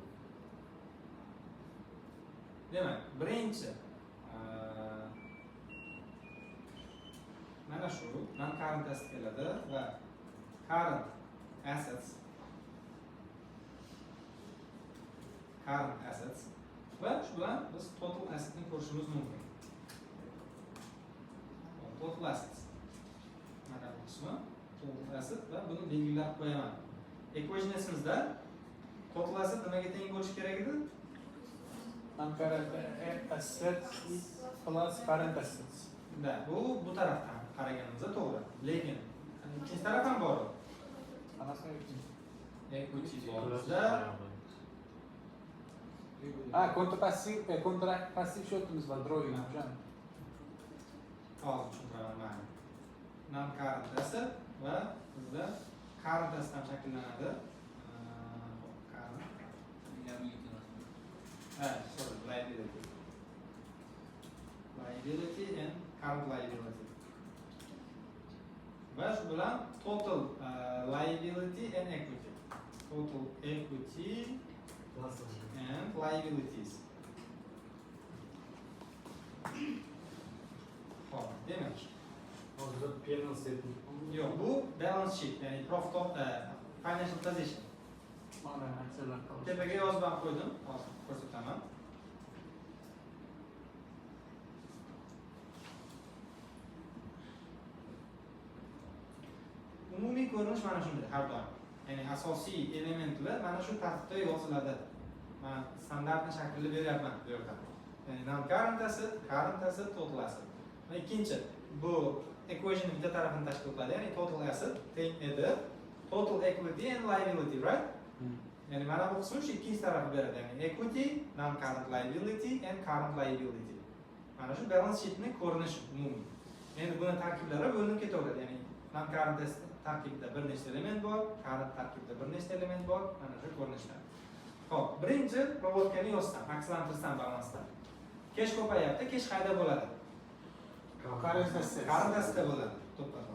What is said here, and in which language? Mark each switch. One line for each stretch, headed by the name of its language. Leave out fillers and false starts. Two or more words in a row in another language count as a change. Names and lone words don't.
Uzbek: Demak, birinchi mana shu
English: non-current asset
Uzbek: keladi va
English: current assets
Uzbek: va shu bilan biz
English: total assetni
Uzbek: ko'rishimiz mumkin.
English: Total assets.
Uzbek: Mana bu qismi
English: total asset
Uzbek: va buni belgilab qo'yaman. Equationimizda
English: total asset
Uzbek: nimaga teng bo'lishi kerak edi?
English: Non-current assets plus current assets.
Uzbek: Da, bu tarafdan. qaraganimizda to'g'ri. Lekin ikkinchi taraf ham bor. Equity bor bizda. kontrapassiv shotimiz bor, drawing ham. Hozir tushuntiraman mana.
English: Non-current asset
Uzbek: va bizda
English: current asset
Uzbek: ham shakllanadi.
English: Sorry, liability. Liability and current liability.
Uzbek: Va shu bilan
English: total liability and equity. Total equity and liabilities.
Uzbek: Hop, demak.
English: Hozir P&L statement.
Uzbek: Yo'q, bu
English: balance sheet,
Uzbek: ya'ni
English: profit of financial position.
Uzbek: Mana aksiyalar qoldi. Tepaga yozib ham qo'ydim, hozir ko'rsataman. Umumiy ko'rinish mana shunday har doim. Ya'ni asosiy elementlar mana shu tartibda yoziladi. Men standartni shaklini beryapman bu yerda. Ya'ni
English: non-current asset, current asset, total asset.
Uzbek: Va ikkinchi, bu equation bitta tarafini tashkil qiladi, ya'ni
English: total asset
Uzbek: teng edi,
English: total equity and liability, right?
Uzbek: Yani mana bu qismi shu ikkinchi tarafni beradi, ya'ni
English: equity, non-current liability and current liability.
Uzbek: Mana shu
English: balance sheetni
Uzbek: ko'rinishi umumiy. Endi buni tarkiblari bo'linib ketaveradi, ya'ni non-current tarkibida bir nechta element bor, current tarkibida bir nechta element bor, mana shu ko'rinishda. Xo'p, birinchi provodkani yozsam, akslantirsam balansda. Kesh ko'payapti, kesh qayda bo'ladi?
English: Current assetda
Uzbek: bo'ladi, to'xtatib.